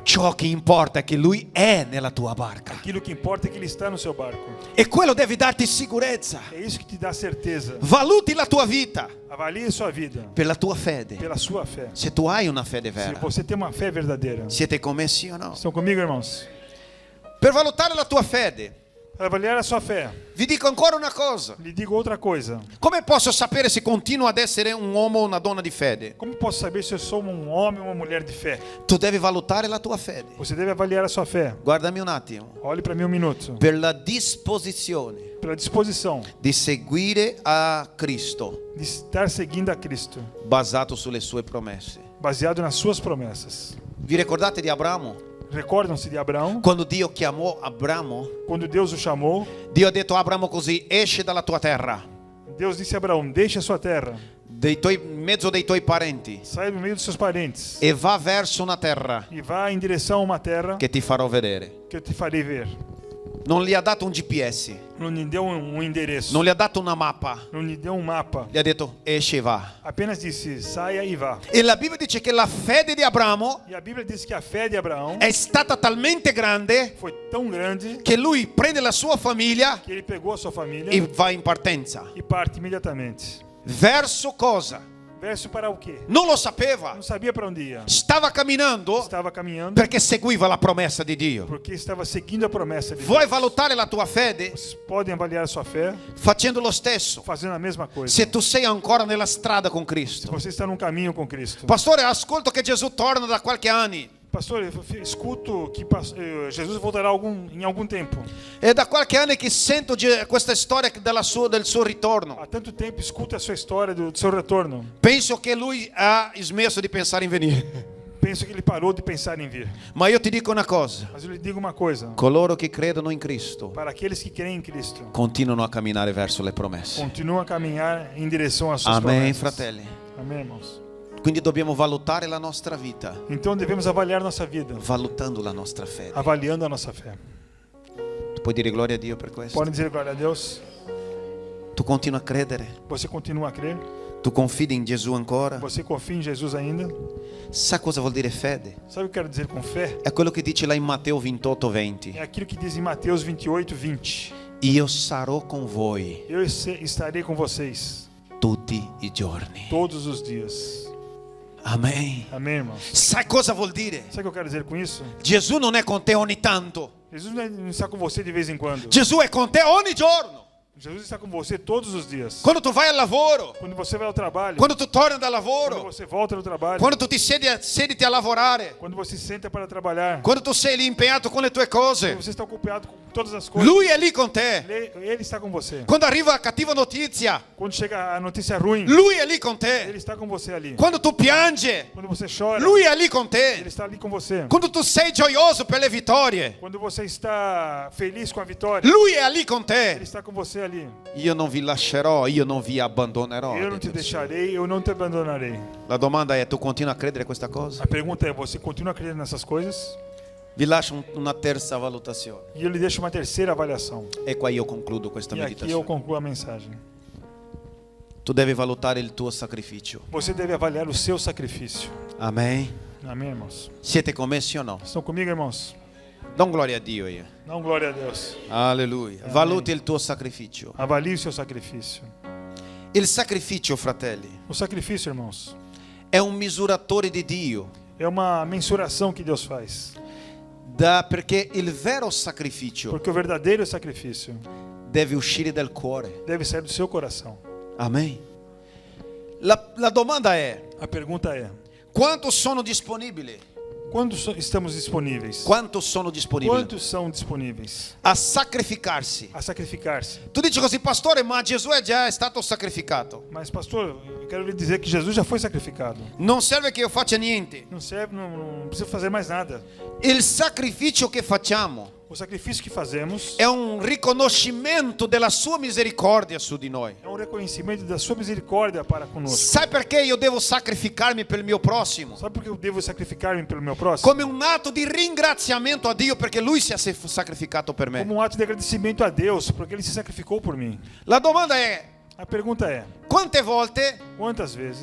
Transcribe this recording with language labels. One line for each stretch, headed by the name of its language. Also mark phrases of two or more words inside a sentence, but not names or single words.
Italian: Ciò che importa è che Lui è nella tua barca.
Portuguese: Aquilo que importa é que Ele está no seu barco.
Italian: E quello deve darti sicurezza.
Portuguese: É isso que te dá certeza.
Italian: Valuti la tua vita
Portuguese: Avalie sua vida
Italian: per la tua fede.
Portuguese: pela sua fé.
Italian: Se tu hai una fede
Portuguese: Se
Italian: vera.
Portuguese: você tem uma fé verdadeira.
Italian: Siete con me, sì o no?
Portuguese: Estão comigo, irmãos?
Italian: Per valutare la tua fede,
Portuguese: Para avaliar a sua fé,
Italian: vi dico ancora una cosa.
Portuguese: lhe digo outra coisa.
Italian: Come posso sapere se continuo ad essere un uomo o una donna di fede?
Portuguese: Como posso saber se eu sou um homem ou uma mulher de fé?
Italian: Tu devi valutare la tua fede.
Portuguese: Você deve avaliar a sua fé.
Italian: Guardami un attimo.
Portuguese: Olhe para mim um minuto.
Italian: Per la disposizione
Portuguese: Pela disposição
Italian: di seguire a Cristo
Portuguese: de estar seguindo a Cristo,
Italian: basato sulle sue promesse.
Portuguese: baseado nas suas promessas.
Italian: Vi ricordate di Abramo?
Portuguese: Recordam-se de Abraão?
Italian: Quando Dio chiamò Abramo,
Portuguese: Quando Deus o chamou,
Italian: Dio ha detto a Abramo così: esci dalla tua terra,
Portuguese: Deus disse a Abraão: deixe a sua terra,
Italian: in mezzo dei tuoi parenti,
Portuguese: saia do meio dos seus parentes
Italian: e va verso una terra
Portuguese: e vá em direção a uma terra
Italian: che ti farò vedere.
Portuguese: que eu te farei ver.
Italian: Non gli ha dato un GPS,
Portuguese: não lhe deu um endereço,
Italian: non gli ha dato una mappa,
Portuguese: não lhe deu um mapa.
Italian: gli ha detto esci e va.
Portuguese: Apenas disse, saia e vá.
Italian: E la Bibbia dice che la fede di Abramo
Portuguese: E a Bíblia diz que a fé de Abraão
Italian: è stata talmente grande
Portuguese: foi tão grande
Italian: che lui prende la sua famiglia
Portuguese: que ele pegou a sua família
Italian: e va in partenza.
Portuguese: e parte imediatamente.
Italian: Verso cosa?
Portuguese: Verso para o quê?
Italian: Non lo sapeva.
Portuguese: Não sabia para onde ia.
Italian: Stava camminando
Portuguese: Estava caminhando
Italian: perché seguiva la promessa di Dio.
Portuguese: porque estava seguindo a promessa de
Italian: Vuoi
Portuguese: Deus.
Italian: valutare la tua fede
Portuguese: Vocês podem avaliar a sua fé
Italian: facendo lo stesso.
Portuguese: fazendo a mesma coisa.
Italian: Se tu sei ancora nella strada con
Portuguese: Se
Italian: Cristo.
Portuguese: você está num caminho com Cristo.
Italian: Pastore, ascolto che Gesù torna da qualche anni.
Portuguese: Pastor, eu escuto que Jesus voltará em algum tempo.
Italian: È da qualche anno che sento questa storia del suo ritorno.
Portuguese: Há tanto tempo escuto a sua história do seu retorno.
Italian: Penso che lui ha smesso di pensare in venire.
Portuguese: Penso que ele parou de pensar em vir.
Italian: Ma io ti dico una cosa.
Portuguese: Mas eu lhe digo uma coisa.
Italian: Coloro che credono in Cristo
Portuguese: Para aqueles que creem em Cristo,
Italian: continuano a camminare verso le promesse.
Portuguese: continuam a caminhar em direção às suas
Italian: Amen,
Portuguese: promessas.
Italian: fratelli.
Portuguese: Amém, irmãos.
Italian: Quindi dobbiamo valutare la nostra vita,
Portuguese: Então devemos avaliar nossa vida,
Italian: valutando la nostra fede.
Portuguese: avaliando a nossa fé.
Italian: Tu puoi dire gloria a Dio per questo?
Portuguese: Podem dizer glória a Deus?
Italian: Tu continui a credere?
Portuguese: Você continua a crer?
Italian: Tu confidi in Gesù ancora?
Portuguese: Você confia em Jesus ainda?
Italian: Sa cosa vuol dire fede?
Portuguese: Sabe o que eu quero dizer com fé?
Italian: È quello che dice là in Matteo 28:20.
Portuguese: É aquilo que diz em Mateus 28, 20.
Italian: Io sarò con voi
Portuguese: Eu estarei com vocês
Italian: tutti i giorni.
Portuguese: todos os dias.
Italian: Amen.
Portuguese: Amém, irmãos?
Italian: Sai cosa vuol dire?
Portuguese: Sabe o que eu quero dizer com isso?
Italian: Gesù non è con te ogni tanto.
Portuguese: Jesus não está com você de vez em quando.
Italian: Gesù è con te ogni giorno.
Portuguese: Jesus está com você todos os dias.
Italian: Quando tu vai al lavoro,
Portuguese: Quando você vai ao trabalho,
Italian: quando tu torni dal
Portuguese: quando
Italian: lavoro,
Portuguese: você volta do trabalho,
Italian: quando tu ti sediti a lavorare,
Portuguese: quando você senta para trabalhar,
Italian: quando tu sei lì impegnato con le tue cose,
Portuguese: quando você está ocupado com todas as coisas,
Italian: lui è lì con te.
Portuguese: ele está com você.
Italian: Quando arriva la cattiva notizia,
Portuguese: Quando chega a notícia ruim,
Italian: lui è lì con
Portuguese: ele
Italian: te.
Portuguese: está com você ali.
Italian: Quando tu piangi,
Portuguese: Quando você chora,
Italian: lui è lì con
Portuguese: ele
Italian: te.
Portuguese: está ali com você.
Italian: Quando tu sei gioioso per le vittorie,
Portuguese: Quando você está feliz com a vitória,
Italian: lui è lì con
Portuguese: ele
Italian: te.
Portuguese: está com você ali.
Italian: Io non vi lascerò, io non vi abbandonerò.
Portuguese: Eu não te deixarei, eu não te abandonarei.
Italian: La domanda è, tu continui a credere questa cosa?
Portuguese: A pergunta é, você continua acreditando nessas coisas?
Italian: Vi lascio una terza valutazione.
Portuguese: E eu lhe deixo uma terceira avaliação.
Italian: E qua io concludo questa
Portuguese: E aqui eu
Italian: meditazione.
Portuguese: concluo a mensagem.
Italian: Tu devi valutare il tuo sacrificio.
Portuguese: Você deve avaliar o seu sacrifício.
Italian: Amen.
Portuguese: Amém, irmãos?
Italian: Siete commessi o no?
Portuguese: Estão comigo, irmãos?
Italian: Dà un gloria a Dio io.
Portuguese: Dá glória a Deus.
Italian: Alleluia. Valuti il tuo sacrificio.
Portuguese: Avalie o seu sacrifício.
Italian: Il sacrificio, fratelli,
Portuguese: O sacrifício, irmãos,
Italian: è un misuratore di Dio.
Portuguese: é uma mensuração que Deus faz.
Italian: Perché il vero sacrificio
Portuguese: Porque o verdadeiro sacrifício
Italian: deve uscire dal cuore.
Portuguese: deve sair do seu coração.
Italian: Amen. La domanda è,
Portuguese: A pergunta é:
Italian: quanto sono disponibili?
Portuguese: estamos disponíveis?
Italian: Quanto sono disponibili
Portuguese: Quantos são disponíveis
Italian: a sacrificarsi?
Portuguese: a sacrificar-se?
Italian: Tu dici così, pastore, ma Gesù è già stato sacrificato.
Portuguese: Mas, pastor, eu quero lhe dizer que Jesus já foi sacrificado.
Italian: Non serve che io faccia niente.
Portuguese: Não serve, não precisa fazer mais nada.
Italian: Il sacrificio che facciamo
Portuguese: O sacrifício que fazemos
Italian: è un riconoscimento della sua misericordia su di noi.
Portuguese: é um reconhecimento da sua misericórdia para conosco.
Italian: Sai perché io devo sacrificarmi per il mio prossimo?
Portuguese: Sabe por que eu devo sacrificar-me pelo meu próximo?
Italian: Come un atto di ringraziamento a Dio perché Lui si è sacrificato per me.
Portuguese: Como um ato de agradecimento a Deus, porque Ele se sacrificou por mim.
Italian: La domanda è,
Portuguese: A pergunta é:
Italian: quante volte
Portuguese: quantas vezes